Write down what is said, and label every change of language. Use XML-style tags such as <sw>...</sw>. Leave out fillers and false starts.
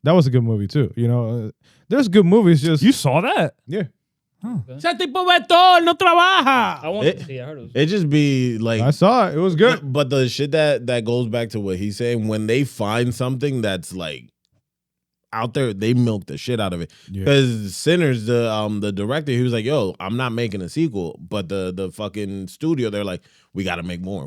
<en>That was a good movie too. You know, there's good movies. Just You saw that? yeah.</en> <es>Ese tipo ve todo, él no trabaja.</es> <en>I want to see. I heard it was. It just be like I saw it. It was good. But the shit that goes back to what he's saying, when they find something that's like out there, they milk the shit out of it. Yeah. Because Sinners, the director, he was like, "Yo, I'm not making a sequel," but the fucking studio, they're like, "We got to make more.</en>